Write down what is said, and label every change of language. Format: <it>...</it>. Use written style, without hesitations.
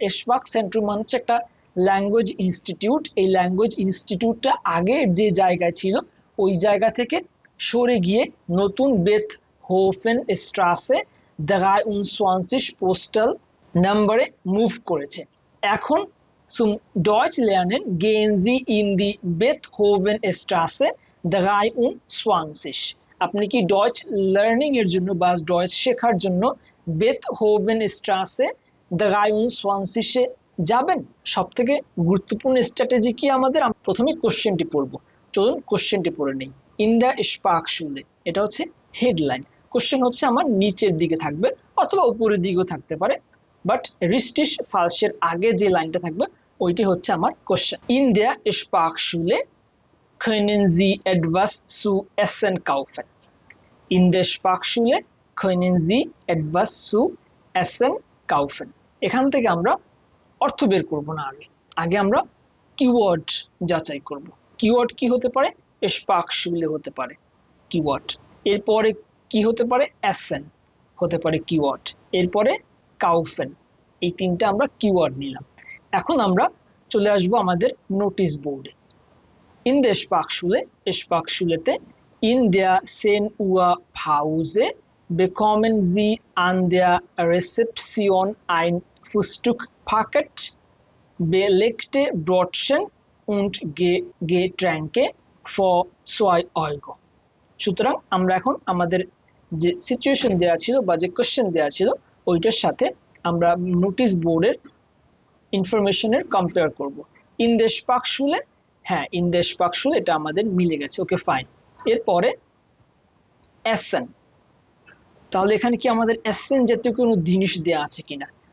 <bn>এশপাক সেন্ট্রুম মানে হচ্ছে একটা ল্যাঙ্গুয়েজ ইনস্টিটিউট। এই ল্যাঙ্গুয়েজ ইনস্টিটিউটটা আগে যে জায়গায় ছিল ওই জায়গা থেকে সরে গিয়ে নতুন বেথ হোফেন স্ট্রাসে 23 পোস্টাল নাম্বারে মুভ করেছে। এখন</bn> <de>zum Deutsch lernen gehen Sie in die Beethoven-Straße 23।</de> <bn>আপনি কি ডয়েচ লার্নিং এর জন্য বা ডয়েচ শেখার জন্য বেথহোভেন স্ট্রাসে 23 যাবেন? সব থেকে গুরুত্বপূর্ণ স্ট্র্যাটেজি কি আমাদের? প্রথমে কোশ্চেনটি পড়বো, চলুন কোশ্চেনটি পড়ে নেই। ইন দ্য স্পার্কশুলে, এটা হচ্ছে হেডলাইন। কোশ্চেন হচ্ছে আমার নিচের দিকে থাকবে অথবা উপরের দিকেও থাকতে পারে, বাট রিস্টিশ ফালসের আগে যে লাইনটা থাকবে ওইটি হচ্ছে আমার question.</bn> <de>ইন দ্য স্পার্কশুলে können Sie etwas zu essen kaufen? In der Sprachschule können Sie etwas zu essen kaufen?</de> <bn>এখান থেকে আমরা অর্থ বের করব না, আগে আমরা কিওয়ার্ড যাচাই করব। কিওয়ার্ড কি হতে পারে? Sprachschule হতে পারে কিওয়ার্ড। এরপরে কি হতে পারে? essen হতে পারে কিওয়ার্ড। এরপরে kaufen, এই তিনটা আমরা কিওয়ার্ড নিলাম। এখন আমরা চলে আসবো আমাদের নোটিশ বোর্ডে।</bn> <de>In der Sprachschule, Sprachschulete, in der 10 Uhr Pause bekommen Sie an der Rezeption ein Frühstückspaket, belegte Brötchen und Getränke für 2 Euro।</de> <bn>সুতরাং আমরা এখন আমাদের যে সিচুয়েশন দেওয়া ছিল বা যে কোশ্চেন দেওয়া ছিল ওইটার সাথে আমরা নোটিশ বোর্ডের ইনফরমেশনের কম্পেয়ার করব। ইন দ্য স্পার্কশুলে, হ্যাঁ ইন দ্য স্পার্কশুলে এটা আমাদের মিলে গেছে, ওকে ফাইন। এরপরে এসেন, তাহলে এখানে কি আমাদের এসেন জাতীয় কোনো জিনিস দেয়া আছে কিনা?</bn>